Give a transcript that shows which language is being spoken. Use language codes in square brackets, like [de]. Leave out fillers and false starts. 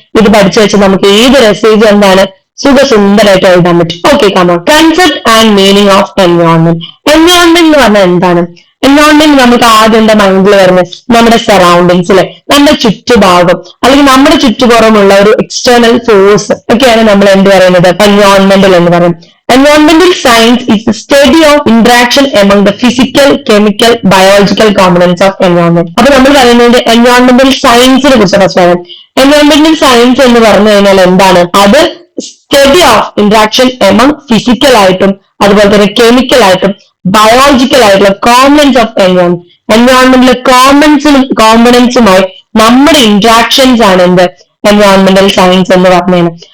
[ml] ഇത് പഠിച്ചു വെച്ച് നമുക്ക് ഏത് മെസ്സേജ് എന്താണ് സുഖസുന്ദരമായിട്ട് എഴുതാൻ പറ്റും. Okay, come on. [en] Concept and meaning of environment. Environment [ml] എന്ന് പറഞ്ഞാൽ എന്താണ്? എൻവയോൺമെന്റ് നമുക്ക് ആദ്യം എന്താ മൈൻഡിൽ വരുന്നത്, നമ്മുടെ സറൗണ്ടിങ്സിലെ നമ്മുടെ ചുറ്റുഭാഗം അല്ലെങ്കിൽ നമ്മുടെ ചുറ്റുപുറമുള്ള ഒരു എക്സ്റ്റേണൽ ഫോഴ്സ് ഒക്കെയാണ് നമ്മൾ എന്ത് പറയുന്നത്, എൻവയോൺമെന്റൽ എന്ന് പറയുന്നത്. [en] Environmental science is the study of interaction among the physical, chemical, biological components of environment. [ml] അപ്പൊ നമ്മൾ പറയുന്നത് എൻവയോൺമെന്റൽ സയൻസിനെ കുറിച്ച് മനസ്സിലാക്കാൻ. എൻവയോൺമെന്റൽ സയൻസ് എന്ന് പറഞ്ഞു കഴിഞ്ഞാൽ എന്താണ്, അത് [en] study of interaction among physical [ml] ആയിട്ടും അതുപോലെ തന്നെ കെമിക്കൽ ആയിട്ടും ബയോളജിക്കൽ ആയിട്ടുള്ള കോമ്പണൻസ് ഓഫ് എൻവയോൺമെന്റ്. എൻവയോൺമെന്റിലെ കോമ്പണൻസുമായി നമ്മുടെ ഇന്ററാക്ഷൻസ് ആണ് എന്ത് എൻവയോൺമെന്റൽ സയൻസ് എന്ന് പറഞ്ഞു.